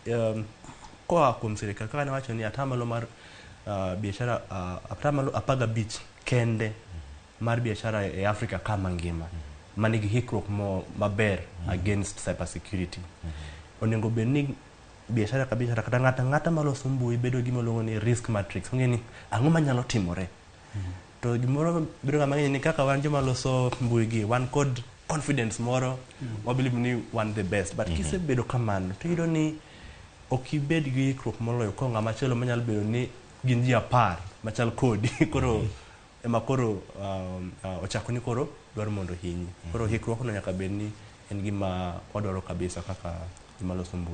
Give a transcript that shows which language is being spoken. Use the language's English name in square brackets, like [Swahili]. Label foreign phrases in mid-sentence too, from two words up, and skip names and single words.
[Luo (Kenya and Tanzania)] koa kuom sirkal kaka ne wacho ni atamalo mar biashara atamalo 15 kende mar biashara e Afrika kama ngima manigi hikruok maber [English] against cyber security [Luo (Kenya and Tanzania)] onego bed ni biashara ka biashara kata ng'ata maloso mbui bedo gima luongo ni [English] risk matrix [Luo (Kenya and Tanzania)] ong'e ni ang'o manyalo timore to gimoro bedo ga mang'eny ni kaka wan joma loso mbui gi wan kod confidence moro [English] we believe [Luo (Kenya and Tanzania)] ni [English] one the best [Luo (Kenya and Tanzania)] but kisebedo kamano to yudo ni ok ibed gi hikruok moloyo ko ng'ama chielo manyalo bedo ni gin ji 10 machal kodi koro ema koro ochako ni koro dwaro mondo hinyi koro hikruok no nyaka bed ni en gima wadwaro kabisa kaka gima loso mbui